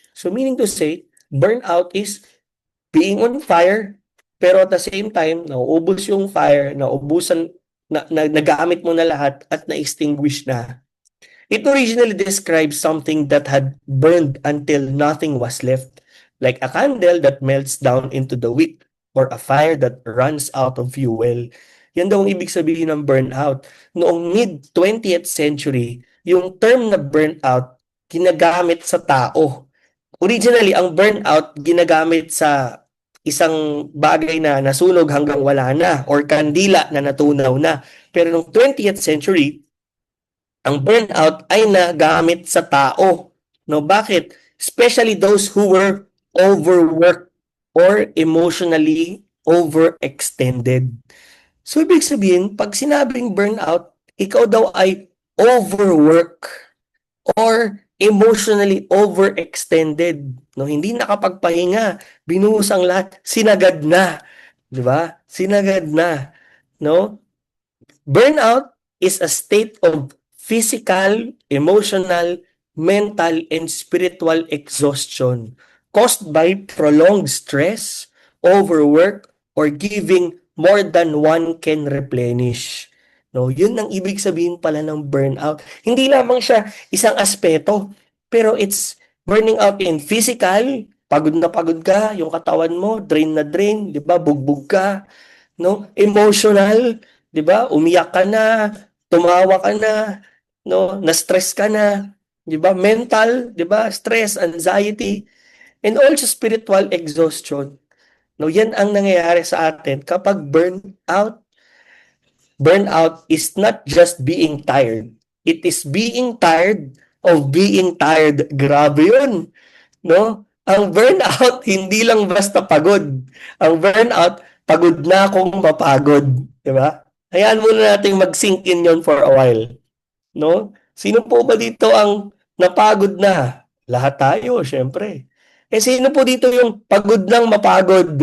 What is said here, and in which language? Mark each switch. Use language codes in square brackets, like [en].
[en] So meaning to say, burnout is being on fire, pero at the same time, [tl] nauubos yung fire, nagamit mo na lahat at na-extinguish na. [en] It originally describes something that had burned until nothing was left, like a candle that melts down into the wick or a fire that runs out of fuel. [tl] Yan daw ang ibig sabihin ng burnout. Noong mid-20th century, yung term na burnout ginagamit sa tao. Originally, ang burnout ginagamit sa isang bagay na nasunog hanggang wala na or kandila na natunaw na. Pero noong 20th century, ang burnout ay nagamit sa tao. No, bakit? [en] Especially those who were overworked or emotionally overextended. [tl] So, ibig sabihin, pag sinabing burnout, ikaw daw ay [en] overwork or emotionally overextended. [tl] No, hindi nakapagpahinga, binuhos ang lahat, sinagad na, 'di ba? Sinagad na, no? [en] Burnout is a state of physical, emotional, mental, and spiritual exhaustion caused by prolonged stress, overwork, or giving more than one can replenish. [tl] No, yun ang ibig sabihin pala ng burnout. Hindi lamang siya isang aspeto, pero [en] it's burning out in physical, [tl] pagod na pagod ka, yung katawan mo, drain na drain, di ba? Bugbog ka, no? Emotional, 'di ba? Umiyak ka na, tumawa ka na, no? Na-stress ka na, 'di ba? Mental, 'di ba? [en] Stress, anxiety, and also spiritual exhaustion. [tl] No, 'yan ang nangyayari sa atin kapag burnout. [en] Burnout is not just being tired. It is being tired of being tired. [tl] Grabe 'yun, no? Ang burnout hindi lang basta pagod. Ang burnout, pagod na akong mapagod, 'di ba? Hayaan muna nating mag-sink in 'yon [en] for a while, [tl] no? Sino po ba dito ang napagod na? Lahat tayo, syempre. Eh sino po dito yung pagod ng mapagod?